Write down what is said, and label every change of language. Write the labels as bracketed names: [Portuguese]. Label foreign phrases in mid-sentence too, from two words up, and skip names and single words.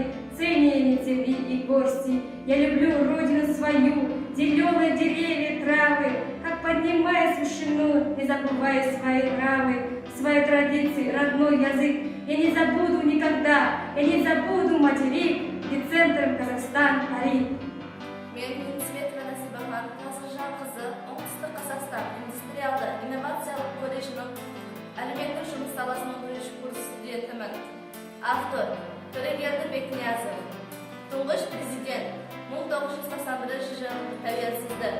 [Russian] Цените ви и гости, я люблю родину свою, зеленые деревья, травы, как поднимая с вышину, не забывая свои нравы, свои традиции, родной язык. Я не забуду никогда, я не забуду материк, и центром Казахстан парит. [Kazakh] Мен Күнсветова Насибахан, Қасыржан қызы, оңтүстік Қазақстан индустриалды инновациялық колледжінің әлеуметтік жұмыс саласының бірінші курс студентімін. Автор Төрегелді Бекниязов. Тұңғыш президент 1991 жыл тәуелсіздік.